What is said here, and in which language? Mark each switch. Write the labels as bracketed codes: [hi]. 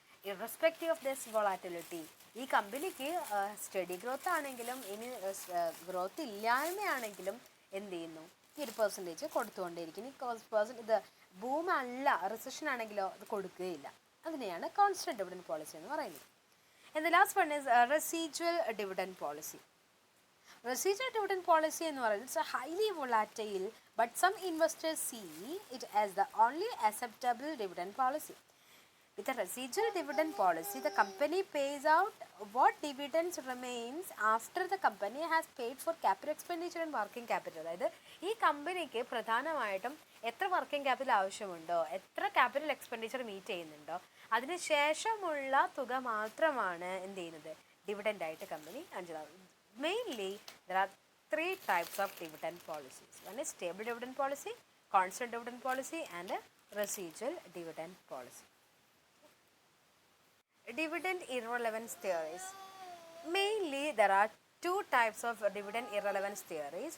[en] irrespective of this volatility, [ml] ഈ കമ്പനിക്ക് study growth ആണെങ്കിലും ഇനി ഗ്രോത്ത് ഇല്ലായ്മയാണെങ്കിലും എന്ത് ചെയ്യുന്നു, ഈ ഒരു പെർസെൻറ്റേജ് കൊടുത്തുകൊണ്ടേയിരിക്കും. ഇത് ബൂമല്ല, റിസഷൻ ആണെങ്കിലോ അത് കൊടുക്കുകയില്ല. അതിനെയാണ് കോൺസ്റ്റന്റ് ഡിവിഡൻഡ് പോളിസി എന്ന് പറയുന്നത്. [en] And the last one is residual dividend policy. Residual dividend policy [ml] എന്ന് പറയുന്നത് [en] it's a highly volatile, but some investors see it as the only acceptable dividend policy. With a residual dividend policy, the company pays out what dividends remains after the company has paid for capital expenditure and working capital. [ml] അതായത് ഈ കമ്പനിക്ക് പ്രധാനമായിട്ടും എത്ര working capital ആവശ്യമുണ്ടോ, എത്ര capital expenditure meet ചെയ്യുന്നുണ്ടോ, അതിന് ശേഷമുള്ള തുക മാത്രമാണ് എന്ത് ചെയ്യുന്നത്, ഡിവിഡൻഡ് ആയിട്ട് company അഞ്ചാകുന്നത്. [en] Mainly, there are three types of dividend policies. One is stable dividend policy, constant dividend policy, and a residual dividend policy. Dividend irrelevance theories. Mainly, there are two types of dividend irrelevance theories.